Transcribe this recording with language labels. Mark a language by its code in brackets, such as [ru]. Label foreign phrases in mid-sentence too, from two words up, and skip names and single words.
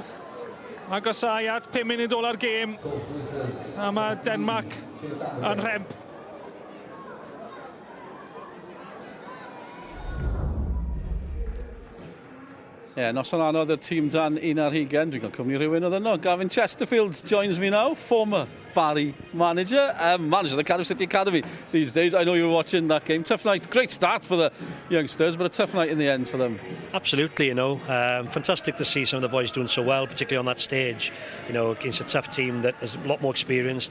[cy] Agosau at 5 munud o'r gêm. A mae Denmark yn rhemp. Noson anodd y tîm dan 11. Dwi'n cael cwmni rhywun oedd yno. [en] Gavin Chesterfield joins me now, former Barry manager, manager of the Cardiff City Academy these days. I know you were watching that game. Tough night, great start for the youngsters, but a tough night in the end for them. Absolutely, you know. Fantastic to see some of the boys doing so well, particularly on that stage, you know, against a tough team that is a lot more experienced.